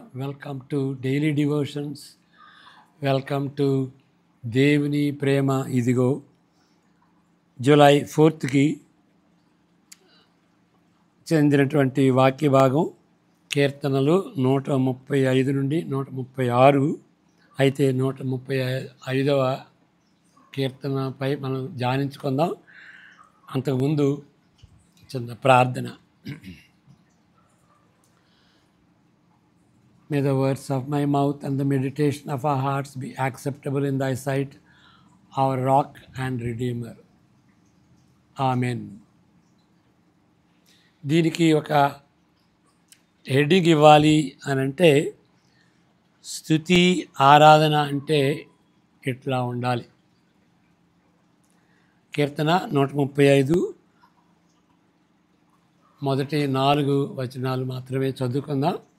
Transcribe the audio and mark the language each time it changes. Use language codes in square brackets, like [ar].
[en] Welcome to Daily Devotions. Welcome to దేవుని ప్రేమ ఇదిగో. [te] July 4కి చెందినటువంటి వాక్య భాగం కీర్తనలు 135 నుండి 136. అయితే 135వ కీర్తనపై మనం ధ్యానించుకుందాం. అంతకుముందు చిన్న ప్రార్థన. [en] May the words of my mouth and the meditation of our hearts be acceptable in thy sight, our rock and redeemer. Amen. [te] దీనికి ఒక హెడ్డింగ్ ఇవ్వాలి అని అంటే, స్తుతి ఆరాధన అంటే ఇట్లా ఉండాలి. కీర్తన 135 మొదటి 4 వచనాలు మాత్రమే చదువుకుందాం.